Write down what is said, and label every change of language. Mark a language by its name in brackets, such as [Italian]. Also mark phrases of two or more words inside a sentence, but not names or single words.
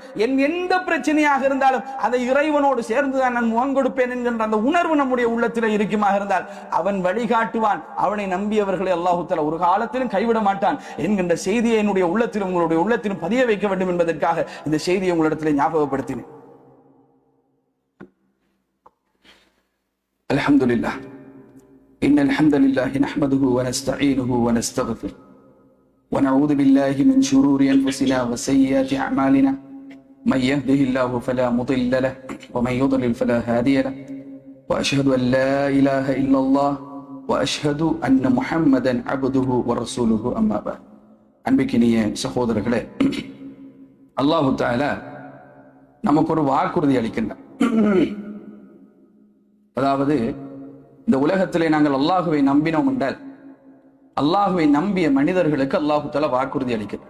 [Tamil] எந்த பிரச்சனையாக இருந்தாலும் அதை இறைவனோடு சேர்ந்துதான் நான் முகம் கொடுப்பேன் என்கின்ற அந்த உணர்வு நம்முடைய உள்ளத்திலே இருக்குமாக இருந்தால் அவன் வழிகாட்டுவான். அவனை நம்பியவர்களை [Arabic] الله تعالى [Tamil] ஒரு காலத்திலும் கைவிட மாட்டான் என்கின்ற செய்தியை என்னுடைய உள்ளத்திலும் உங்களுடைய உள்ளத்திலும் பதிய வைக்க வேண்டும் என்பதற்காக இந்த செய்தியை உங்களிடத்திலே ஞாபகப்படுத்தினேன். அல்ஹம்துலில்லாஹ். [Arabic] إن الحمد لله نحمده ونستعينه ونستغفره ونعوذ بالله من شرور أنفسنا وسيئات أعمالنا من يهده الله فلا مضل له ومن يضلل فلا هادي له وأشهد أن لا إله إلا الله وأشهد أن محمدا عبده ورسوله أما بعد. [Tamil] அன்பிக்கினிய சகோதரர்களே, [Arabic] الله تعالى [Tamil] நமக்கு ஒரு வாக்குறுதி அளிக்கின்றார். அதாவது, இந்த உலகத்திலே நாங்கள் அல்லாஹுவை நம்பினோம் என்றால், அல்லாஹுவை நம்பிய மனிதர்களுக்கு [Arabic] الله تعالى [Tamil] வாக்குறுதி அளிக்கிறார்.